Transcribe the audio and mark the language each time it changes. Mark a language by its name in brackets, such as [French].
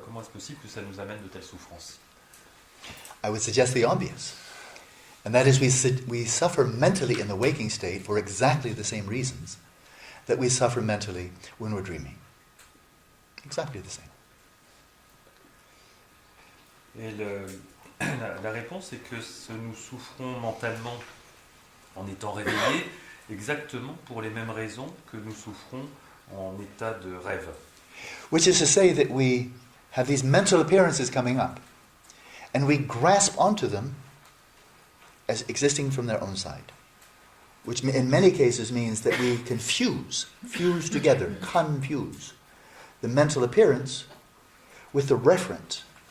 [French] Comment est-ce possible que ça nous amène de telles souffrances? [English] I would suggest the obvious. And that is we suffer mentally in the waking state for exactly the same reasons that we suffer mentally when we're dreaming. Exactly the same. [French] Et la réponse est que nous souffrons mentalement en étant réveillés exactement pour les mêmes raisons que nous souffrons en état de rêve. [English] Which is to say that we have these mental appearances coming up, and we grasp onto them as existing from their own side. which in many cases means that we can fuse together, confuse the mental appearance with the referent.